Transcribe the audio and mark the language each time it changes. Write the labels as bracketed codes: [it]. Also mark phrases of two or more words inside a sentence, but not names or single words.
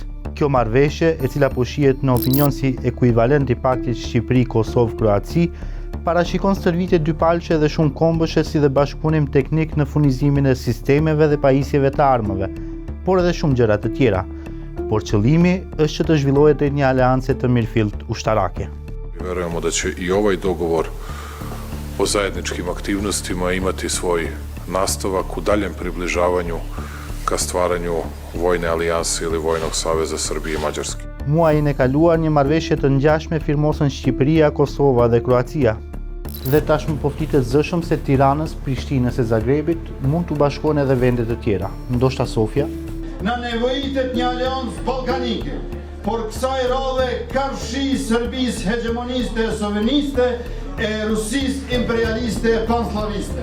[sq] Kjo marrëveshje, e cila po shihet në opinion si ekuivalent i paktit Shqipëri-Kosovë-Kroaci, parashikon stërvitje dypalqe dhe shumë kombëshe si dhe bashkëpunim teknik në furnizimin e sistemeve dhe pajisjeve të armëve, por edhe shumë gjëra të tjera. Por qëllimi është që të zhvillohet një aleance të mirëfillt ushtarake. [sr] Verujemo da će i ovaj dogovor o zajedničkim aktivnostima imati svoj nastavak u daljem približavanju ka stvaranju vojne alijanse ili vojnog saveza Srbije i Mađarske. [sq] Muajin e kaluar një marrëveshje të ngjashme firmosën Shqipëria, Kosova dhe Kroacia. Dhe tashmë po flitet zëshëm se Tiranës, Prishtinës e Zagrebit mund të bashkohen edhe vende të tjera, ndoshta Sofia. Në nevojitet një aleancë balkanike, por kësaj radhe karshi Serbisë hegemoniste e soveniste e Rusisë imperialiste e panslaviste.